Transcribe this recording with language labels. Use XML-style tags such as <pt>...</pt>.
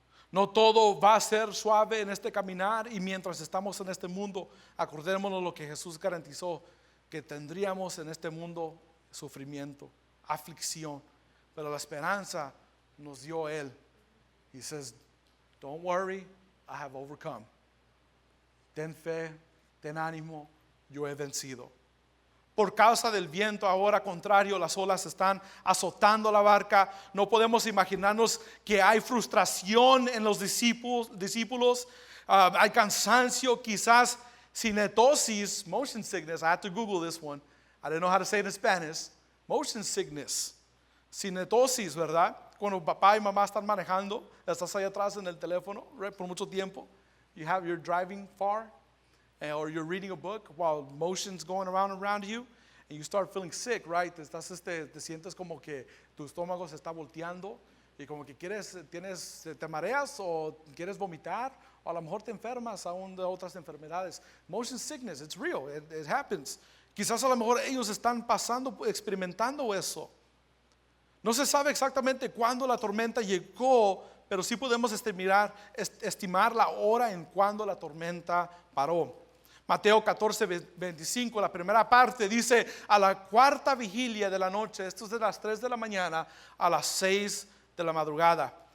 <es>No todo va a ser suave en este caminar, y mientras estamos en este mundo, acordémonos lo que Jesús garantizó, que tendríamos en este mundo sufrimiento, aflicción, pero la esperanza nos dio Él.</es> <en>He says, don't worry, I have overcome.</en> <es>Ten fe, ten ánimo, yo he vencido. Por causa del viento ahora contrario, las olas están azotando la barca. No podemos imaginarnos que hay frustración en los discípulos. Hay cansancio, quizás cinetosis, motion sickness.</es> <en>I had to Google this one. I didn't know how to say it in Spanish.</en> <es>Motion sickness, cinetosis, ¿verdad? Cuando papá y mamá están manejando, estás ahí atrás en el teléfono,</es> <en>right,</en> <es>por mucho tiempo.</es> <en>You're driving far, or you're reading a book while motion's going around you, and you start feeling sick, right?</en> <es>Te sientes como que tu estómago se está volteando y como que te mareas o quieres vomitar, o a lo mejor te enfermas aún de otras enfermedades.</es> <en>Motion sickness, it's real, it happens.</en> <es>Quizás a lo mejor ellos están experimentando eso. No se sabe exactamente cuándo la tormenta llegó, pero sí podemos estimar la hora en cuando la tormenta paró. Mateo 14:25, la primera parte dice: a la cuarta vigilia de la noche, esto es de las 3 de la mañana a las 6 de la madrugada.</es>